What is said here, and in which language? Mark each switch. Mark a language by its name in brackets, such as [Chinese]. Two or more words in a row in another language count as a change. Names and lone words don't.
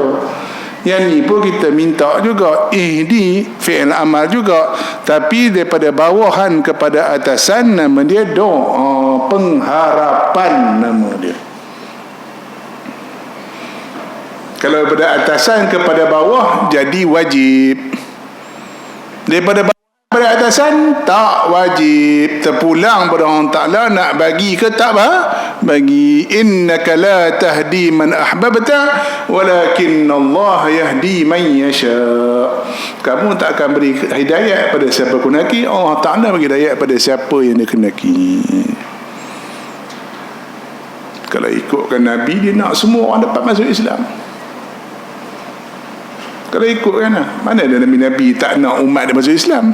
[Malay] Yang ni pun kita minta juga, [Arabic] اهدِ فعل أمر [Malay] juga, tapi daripada bawahan kepada atasan, nama dia doa, pengharapan nama dia. Kalau daripada atasan kepada bawah, jadi wajib. Daripada pada atasan tak wajib. Terpulang pada Allah Ta'ala nak bagi ke tak bagi. [Arabic] إنك لا تهدي من أحببت ولكن الله يهدي من يشاء. [Malay] Kamu tak akan beri hidayat pada siapa kunaki, Allah Ta'ala bagi hidayat pada siapa yang dia kenaki. Kalau ikutkan Nabi, dia nak semua orang dapat masuk Islam. Kalau ikutkan, mana ada Nabi tak nak umat dia masuk Islam?